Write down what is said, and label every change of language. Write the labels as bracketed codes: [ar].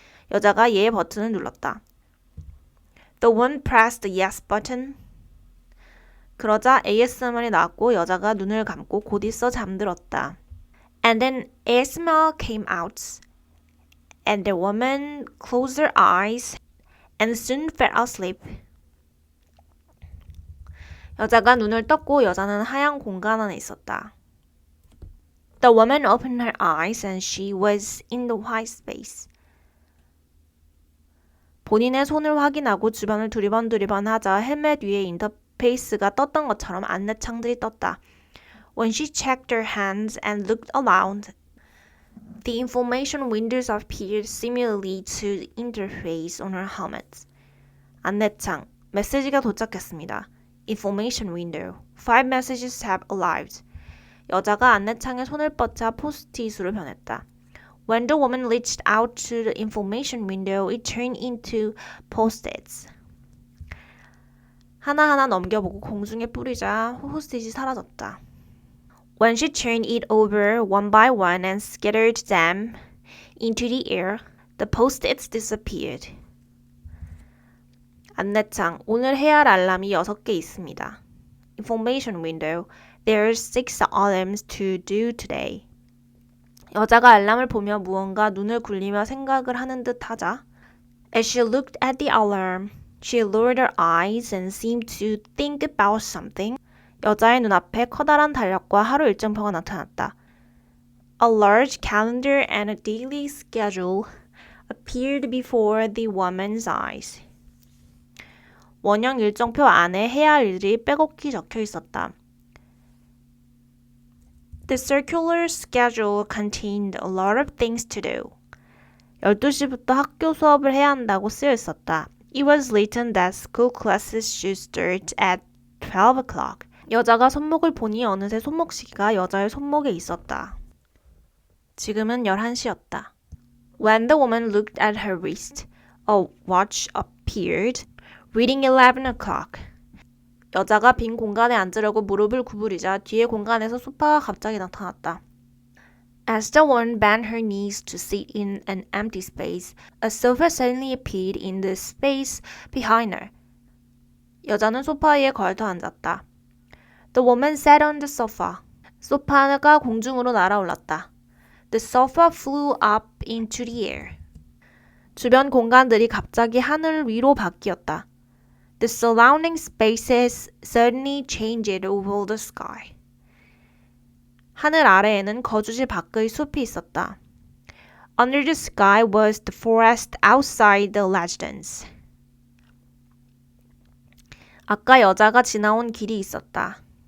[ko] 여자가 예 버튼을 눌렀다. [en] The woman pressed the yes button. [ko] 그러자 ASMR이 나왔고 여자가 눈을 감고 곧 있어 잠들었다. [en] And then ASMR came out. And the woman closed her eyes and soon fell asleep. [ko] 여자가 눈을 떴고 여자는 하얀 공간 안에 있었다. [en] The woman opened her eyes and she was in the white space. [ko] 본인의 손을 확인하고 주변을 두리번 하자 헬멧 위에 인터페이스가 떴던 것처럼 안내창들이 떴다. [en] When she checked her hands and looked around, the information windows appeared similarly to the interface on her helmet. [ko] 안내창, 메시지가 도착했습니다. [en] Information window, 5 messages have arrived. [ko] 여자가 안내창에 손을 뻗자 포스트잇으로 변했다. [en] When the woman reached out to the information window, it turned into post-its. [ko] 하나하나 넘겨보고 공중에 뿌리자 포스트잇이 사라졌다. [en] When she turned it over one by one and scattered them into the air, the post-its disappeared. [ko] 안내창, 오늘 해야 할 알람이 6개 있습니다. [en] Information window, there's 6 alarms to do today. [ko] 여자가 알람을 보며 무언가 눈을 굴리며 생각을 하는 듯 하자 [en] As she looked at the alarm, she lowered her eyes and seemed to think about something. [ko] 여자의 눈앞에 커다란 달력과 하루 일정표가 나타났다. [en] A large calendar and a daily schedule appeared before the woman's eyes. [ko] 원형 일정표 안에 해야 할 일들이 빼곡히 적혀 있었다. [en] The circular schedule contained a lot of things to do. [ko] 12시부터 학교 수업을 해야 한다고 쓰여 있었다. [en] It was written that school classes should start at 12 o'clock. [ko] 여자가 손목을 보니 어느새 손목 시계가 여자의 손목에 있었다. 지금은 11시였다. [en] When the woman looked at her wrist, a watch appeared, reading 11 o'clock. [ko] 여자가 빈 공간에 앉으려고 무릎을 구부리자 뒤의 공간에서 소파가 갑자기 나타났다. [en] As the woman bent her knees to sit in an empty space, a sofa suddenly appeared in the space behind her. [ko] 여자는 소파 위에 걸터 앉았다. [en] The woman sat on the sofa. [ko] 소파가 공중으로 날아올랐다. [en] The sofa flew up into the air. [ko] 주변 공간들이 갑자기 하늘 위로 바뀌었다. [en] The surrounding spaces suddenly changed over the sky. [ko] 하늘 아래에는 거주지 밖의 숲이 있었다. [en] Under the sky was the forest outside the residence. [ko] 아까 여자가 지나온 길이 있었다.